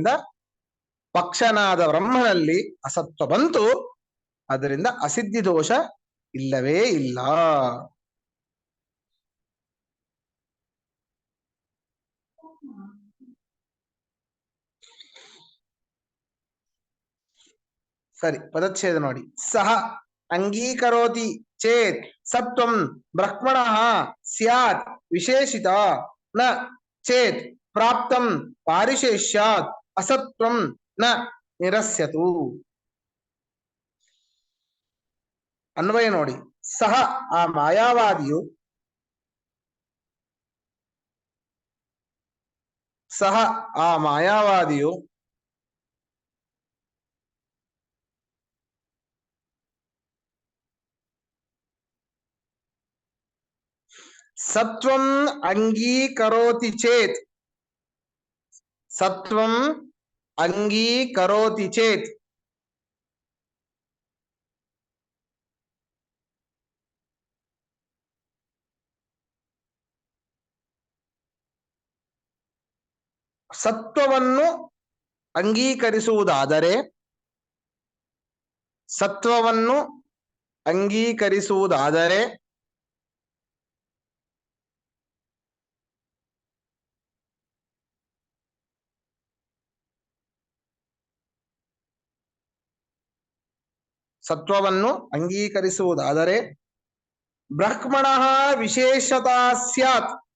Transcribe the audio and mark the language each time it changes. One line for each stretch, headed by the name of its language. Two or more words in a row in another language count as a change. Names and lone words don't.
Kannada: ಆದ್ರಿಂದ ಪಕ್ಷನಾದ ಬ್ರಹ್ಮನಲ್ಲಿ ಅಸತ್ವ ಬಂತು, ಅದರಿಂದ ಅಸಿದ್ಧಿ ದೋಷ ಇಲ್ಲವೇ ಇಲ್ಲ. ಸರಿ, ಪದಚ್ಛೇದ ನೋಡಿ.
Sanskrit: ಸಹ ಅಂಗೀಕರೋತಿ ಚೇತ್ ಸತ್ವಂ ಬ್ರಹ್ಮಣಃ ಸ್ಯಾತ್ ವಿಶೇಷಿತ ನ ಚೇತ್ ಪ್ರಾಪ್ತಂ ಪಾರಿಶೇಷ್ಯಾತ್ ಅಸತ್ವಂ ನ ನಿರಸ್ಯತು.
Kannada: ಅನ್ವಯ ನೋಡಿ. ಸಹ ಆ ಮಾಯಾವಾದಿಯು, ಸಹ ಆ ಮಾಯಾವಾದಿಯು
Sanskrit: ಸತ್ವಂ ಅಂಗೀಕರೋತಿ ಚೇತ್, ಸತ್ವಂ ಅಂಗೀಕರೋತಿ ಚೇತ್
Kannada: ಸತ್ವವನ್ನು ಅಂಗೀಕರಿಸುವುದಾದರೆ, ಸತ್ವವನ್ನು ಅಂಗೀಕರಿಸುವುದಾದರೆ ಸತ್ವವನ್ನು ಅಂಗೀಕರಿಸುವುದಾದರೆ
Sanskrit: ಬ್ರಹ್ಮಣಃ ವಿಶೇಷತಾ ಸ್ಯಾತ್,